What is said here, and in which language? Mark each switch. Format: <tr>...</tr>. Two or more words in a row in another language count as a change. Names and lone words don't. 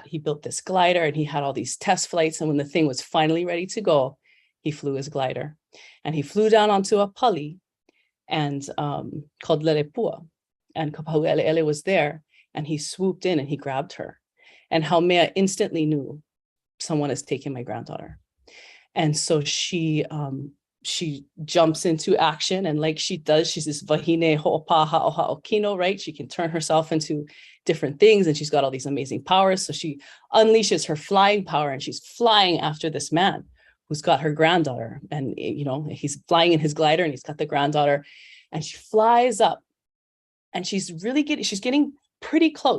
<en>He built this glider, and he had all these test flights. And when the thing was finally ready to go, he flew his glider, and he flew down onto a pali and called Lelepua, and Kapahu Eleele was there, and he swooped in and he grabbed her, and Haumea instantly knew someone has taken my granddaughter. And so she jumps into action, and like she does, she's this</en> <haw>wāhine hoʻopaha o haʻokino,</haw> <en>right? She can turn herself into different things, and she's got all these amazing powers. So she unleashes her flying power, and she's flying after this man who's got her granddaughter. And he's flying in his glider, and he's got the granddaughter, and she flies up, and she's getting pretty close.</en>